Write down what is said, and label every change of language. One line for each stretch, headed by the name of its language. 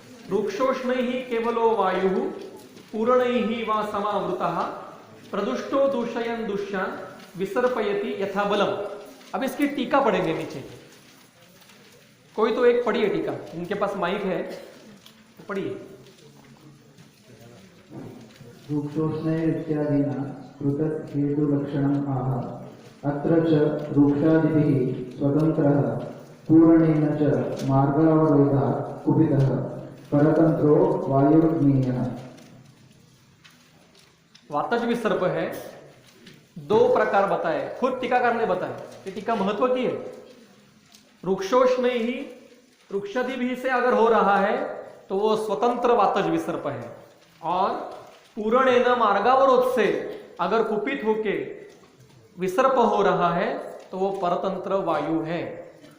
Sanskrit: रुक्षोष्ण ही केवलो वायु पूर्ण ही वा समावृतः प्रदुष्टो दूषयन दुष्यान विसर्पयति यथा बलम।
Hindi: अब इसकी टीका पढ़ेंगे नीचे। कोई तो एक पढ़िए टीका, इनके पास माइक है तो पढ़िए।
Sanskrit: वृक्षोष्णैरित्यादीना पृथक् हेतुलक्षणम् आह। अत्र च वृक्षादिभिः स्वतन्त्रः पूरणेन च मार्गावरोधात् कुपितः परतन्त्रो वायुर्ज्ञेयः।
Hindi: वातज विसर्प है, दो प्रकार बताए, खुद टीकाकार ने बताया। ये टीका महत्व की है। वृक्षोष्ण ही वृक्षादि भी से अगर हो रहा है तो वो स्वतंत्र वातज विसर्प है, और पूर्णेन मार्गावरोध से अगर कुपित होके विसर्प हो रहा है तो वो परतंत्र वायु है।